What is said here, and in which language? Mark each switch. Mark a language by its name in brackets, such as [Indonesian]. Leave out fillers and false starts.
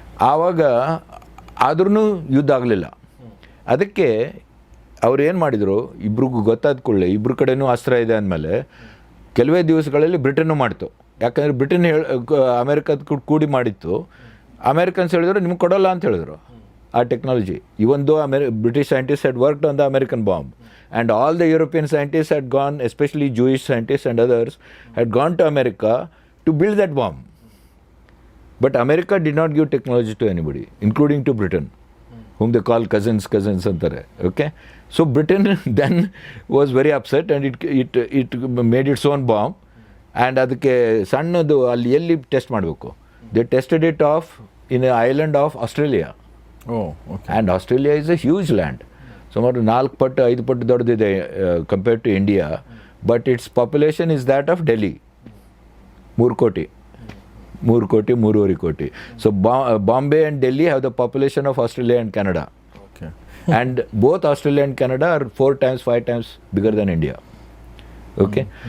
[Kannada] ಆವಾಗ ಆದ್ರೂ ಯುದ್ಧ ಆಗಲಿಲ್ಲ. ಅದಕ್ಕೆ ಅವ್ರು ಏನು ಮಾಡಿದರು, ಇಬ್ರಿಗೂ ಗೊತ್ತಾದ ಕೂಡಲೇ ಇಬ್ಬರ ಕಡೆನೂ ಅಸ್ತ್ರ ಇದೆ ಅಂದಮೇಲೆ ಕೆಲವೇ ದಿವಸಗಳಲ್ಲಿ ಬ್ರಿಟನ್ನು ಮಾಡ್ತು. ಯಾಕಂದರೆ ಬ್ರಿಟನ್ ಅಮೇರಿಕದ ಕೂಡಿ ಮಾಡಿತ್ತು. ಅಮೇರಿಕನ್ಸ್ ಹೇಳಿದ್ರು ನಿಮ್ಗೆ ಕೊಡೋಲ್ಲ ಅಂತ ಹೇಳಿದ್ರು ಆ ಟೆಕ್ನಾಲಜಿ. [English] Even though British scientists had worked on the American bomb, and all the European scientists had gone, especially Jewish scientists and others, had gone to America to build that bomb. But America did not give technology to anybody, including to Britain, whom they call cousins [Kannada] antare. [English] Okay, so Britain then was very upset, and it made its own bomb, and [Kannada] ಅದಕ್ಕೆ ಸಣ್ಣದು ಅಲ್ಲಿ ಎಲ್ಲಿ test ಮಾಡಬೇಕು, [English] they tested it off in an island of Australia. Oh, okay. And Australia is a huge land. [Kannada] ಸುಮಾರು 4 ಪಟ್ಟು 5 ಪಟ್ಟು ದೊಡ್ಡದಿದೆ [English] Compared to India. But it's population is that of Delhi, 3 ಕೋಟಿ 3.5 ಕೋಟಿ. So Bombay and Delhi have the population of Australia and Canada. Okay. And both Australia and Canada are 4 times 5 times bigger than India. Okay.